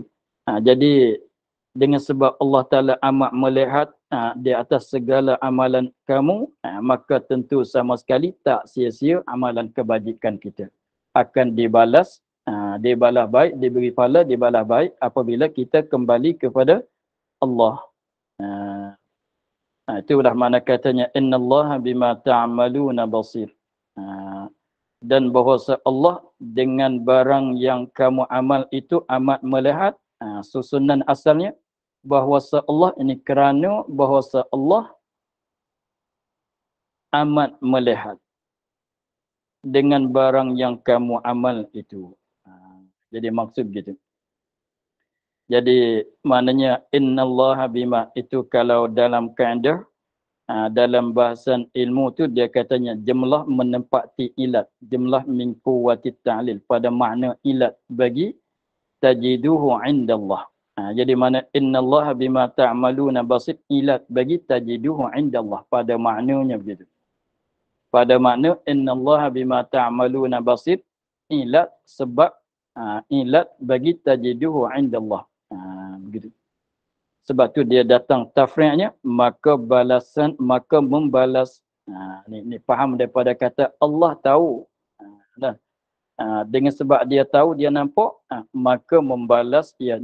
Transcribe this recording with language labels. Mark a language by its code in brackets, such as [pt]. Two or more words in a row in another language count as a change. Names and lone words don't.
[ms] Jadi dengan sebab Allah Ta'ala amat melihat di atas segala amalan kamu, maka tentu sama sekali tak sia-sia amalan kebajikan kita. Akan dibalas, dibalas baik, diberi pahala, dibalas baik apabila kita kembali kepada Allah. Itulah mana katanya, [ar] إن الله بما تعملون بصير. [ms] Dan bahawa Allah dengan barang yang kamu amal itu amat melihat. Susunan asalnya bahawa Allah ini kerana bahawa Allah amat melihat dengan barang yang kamu amal itu. Jadi maksud gitu. Jadi maknanya [ar] إن الله بما [ms] itu kalau dalam kaedah, dalam bahasan ilmu tu dia katanya jumlah menempati ilat, [ar] جملة من قوة تعليل [ms] pada makna ilat bagi [ar] تجدوه عند الله. [ms] Jadi mana [ar] إن الله بما تعملون بصير, [ms] ilat bagi [ar] تجدوه عند الله, [ms] pada maknanya begitu. Pada makna [ar] إن الله بما تعملون بصير, [ms] ilat sebab ilat bagi [ar] تجدوه عند الله. [ms] Begitu. Sebab tu dia datang tafri'nya, maka balasan, maka membalas. Ni faham daripada kata Allah tahu. Dengan sebab dia tahu, dia nampak, maka membalas ia.